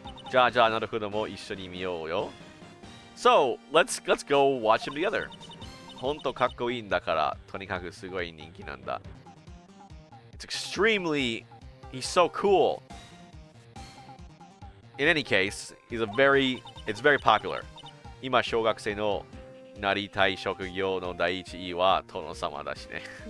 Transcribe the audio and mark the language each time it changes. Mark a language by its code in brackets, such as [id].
[ja] じゃあなるほども一緒に見ようよ. [en] So let's go watch him together. [ja] ほんとかっこいいんだからとにかくすごい人気なんだ. [en] It's extremely. He's so cool. In any case, it's very popular. [ja] 今小学生のなりたい職業の第一位は殿様だしね.